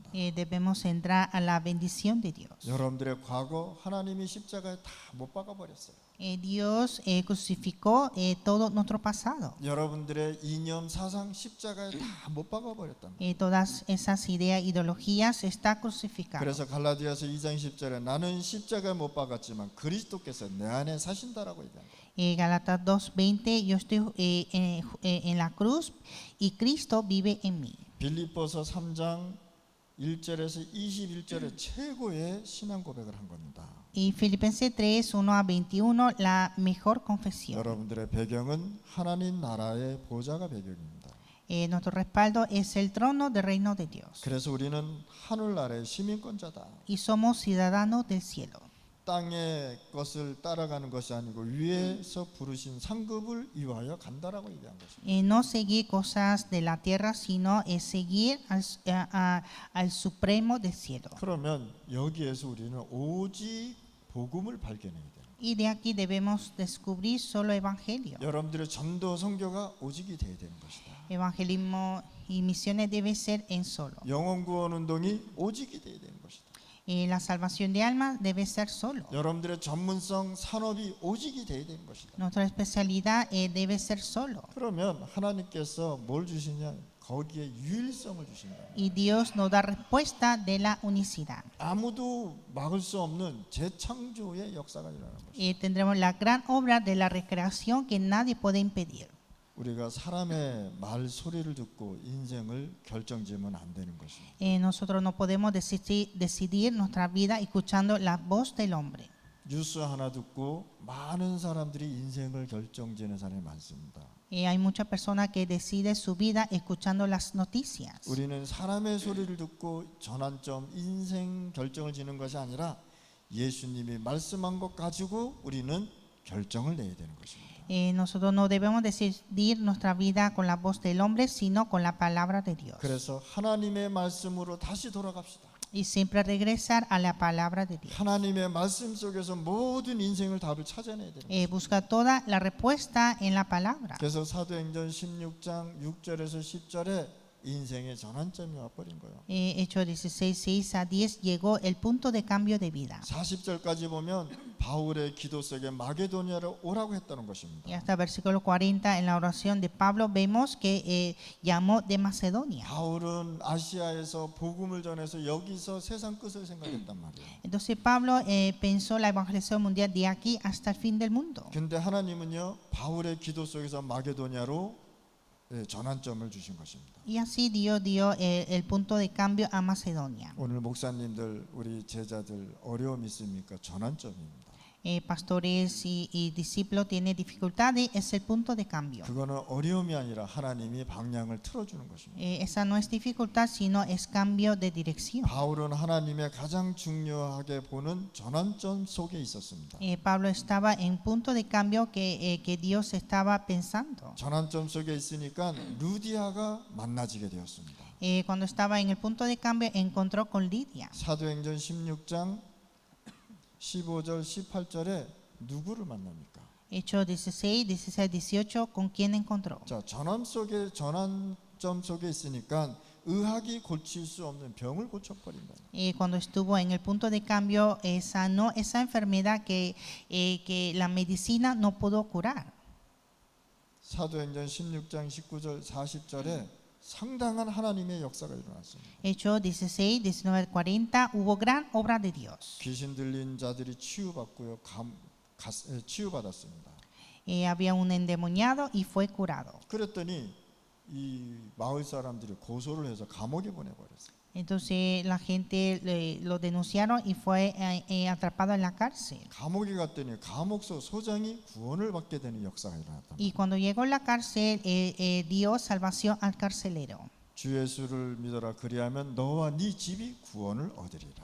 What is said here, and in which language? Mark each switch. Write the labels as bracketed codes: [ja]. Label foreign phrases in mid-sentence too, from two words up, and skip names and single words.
[es] Debemos entrar a la bendición de Dios. [ko] 여러분들의 과거 하나님이 십자가에 다 못 박아 버렸어요. [es] Dios crucificó todo nuestro pasado. [ko] 여러분들의 이념 사상 십자가에 다 못 박아 버렸단 말이에요. [es] Todas esas ideas, ideologías está crucificado. [ko] 그래서 갈라디아서 2장 10절에 나는 십자가에 못 박았지만 그리스도께서 내 안에 사신다라고 얘기합니다. [es] Gálatas 2:20, yo estoy en la cruz y Cristo vive en mí. [ko] 빌립보서 3장 1절에서 21절에 최고의 신앙 고백을 한 겁니다. [es] Y Filipenses 3, 1-21, la mejor confesión. [ko] 여러분들의 배경은 하나님 나라의 보좌가 배경입니다. [es] Nuestro respaldo es el trono del reino de Dios. [ko] 그래서 우리는 하늘나라의 시민권자다. [es] Y somos ciudadanos del cielo. [ko] 땅의 것을 따라가는 것이 아니고 위에서 부르신 상급을 이루하여 간다라고 얘기한 것입니다. [es] No seguir cosas de la tierra, sino seguir al Supremo del cielo. [ko] 그러면 여기에서 우리는 오직 복음을 발견해야 돼요. [es] Y de aquí debemos descubrir solo evangelio. [ko] 여러분들의 전도 선교가 오직이 돼야 되는 것이다. [es] Evangelismo y misiones debe ser en solo. [ko] 영혼 구원 운동이 오직이 돼야 되는 것이다. [es] La salvación de almas debe ser solo. [ko] 여러분들의 전문성 산업이 오직이 돼야 되는 것이다. [es] Nuestra especialidad debe ser solo. [ko] 그러면 하나님께서 뭘 주시냐? 거기에 유일성을 주신다. [es] Y Dios nos da respuesta de la unicidad. [ko] 아무도 막을 수 없는 재창조의 역사가 일어나는 것이다. [es] Tendremos la gran obra de la recreación que nadie puede impedir. [ko] 우리가 사람의 말 소리를 듣고 인생을 결정지으면 안 되는 것입니다. [es] Nosotros no podemos decidir nuestra vida escuchando la voz del hombre. [ko] 뉴스 하나 듣고 많은 사람들이 인생을 결정지는 사람이 많습니다. [es] Hay muchas personas que deciden su vida escuchando las noticias. [ko] 우리는 사람의 소리를 듣고 전환점, 인생 결정을 지는 것이 아니라 예수님이 말씀한 것 가지고 우리는 결정을 내야 되는 것입니다. [es] Nosotros no debemos decidir nuestra vida con la voz del hombre, sino con la palabra de Dios. [ko] 그래서 하나님의 말씀으로 다시 돌아갑시다. [es] Y siempre regresar a la palabra de Dios. [ko] 하나님의 말씀 속에서 모든 인생을 답을 찾아내야 되는 것입니다. [es] Busca toda la respuesta en la palabra. [ko] 그래서 사도행전 16장 6절에서 10절에 인생의 전환점이 와버린 거예요. [es] Hechos 16, 6-10 llegó el punto de cambio de vida. [ko] 40절까지 보면 바울의 기도 속에 마게도니아로 오라고 했다는 [es] Y [ko] 것입니다. [es] hasta versículo 40 en la oración de Pablo vemos que llamó de Macedonia. [ko] 바울은 아시아에서 복음을 전해서 여기서 세상 끝을 생각했단 말이에요. [es] Entonces Pablo pensó la evangelización mundial de aquí hasta el fin del mundo. [ko] 근데 하나님은요 바울의 기도 속에서 마게도니아로 전환점을 주신 것입니다. [es] Y así Dios dio el punto de cambio a Macedonia. [ko] 오늘 목사님들 우리 제자들 어려움 있습니까? 전환점입니다. [es] Pastores y discípulos tienen dificultades, es el punto de cambio. [ko] 그거는 어려움이 아니라 하나님이 방향을 틀어주는 것입니다. [es] Esa no es dificultad, sino es cambio de dirección. [ko] 바울은 하나님의 가장 중요하게 보는 전환점 속에 있었습니다. [es] Pablo estaba en punto de cambio que Dios estaba pensando. [ko] 전환점 속에 있으니까 루디아가 만나지게 되었습니다. [es] Cuando estaba en el punto de cambio encontró con Lidia. [ko] 사도행전 16장 15절 18절에 누구를 만납니까? [es] Hechos 16, 16, 18, ¿con quién encontró? [ko] 자, 전환점 속에 있으니까 의학이 고칠 수 없는 병을 고쳐버린다. [es] Cuando estuvo en el punto de cambio, sanó esa enfermedad que la medicina no pudo curar. [ko] 사도행전 16장 19절 40절에 상당한 하나님의 역사가 일어났습니다. [es] Hechos 16, 19, 40, hubo gran obra de Dios. [ko] 귀신 들린 자들이 치유받고요, 치유받았습니다. [es] Había un endemoniado y fue curado. [ko] 그랬더니 이 마을 사람들이 고소를 해서 감옥에 보내버렸어요. [es] Entonces la gente lo denunciaron y fue atrapado en la cárcel. [ko] 감옥에 갔더니 감옥소 소장이 구원을 받게 되는 역사가 일어났다. [es] Y cuando llegó a la cárcel, dio salvación al carcelero. [ko] 주 예수를 믿어라 그리하면 너와 네 집이 구원을 얻으리라.